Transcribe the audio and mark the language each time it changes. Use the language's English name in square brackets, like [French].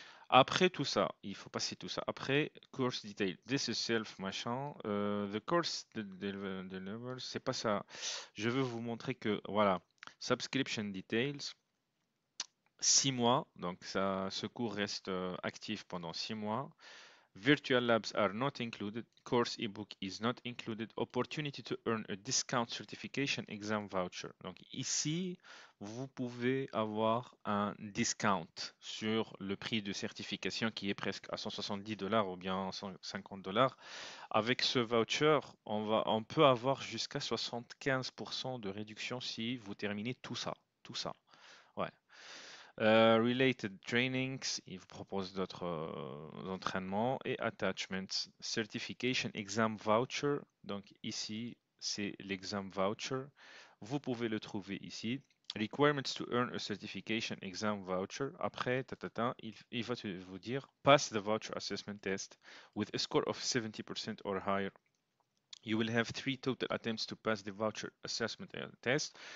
[French] Après tout ça, il faut passer tout ça. Après, [English] course detail, this is self, [French] machin. [English] The course delivers, [French] c'est pas ça. Je veux vous montrer que, voilà, [English] subscription details, [French] 6 mois. Donc, ça, ce cours reste actif pendant 6 mois. [English] Virtual labs are not included. Course ebook is not included. Opportunity to earn a discount certification exam voucher. [French] Donc ici, vous pouvez avoir un discount sur le prix de certification qui est presque à 170 dollars ou bien 150 dollars. Avec ce voucher, on peut avoir jusqu'à 75% de réduction si vous terminez tout ça. Tout ça. Ouais. [English] Related trainings, [French] il vous propose d'autres entraînements et attachments. [English] Certification exam voucher. [French] Donc ici, c'est l'exam voucher. Vous pouvez le trouver ici. [English] Requirements to earn a certification exam voucher. [French] Après, il va vous dire [English] pass the voucher assessment test with a score of 70% or higher. You will have 3 total attempts to pass the voucher assessment test.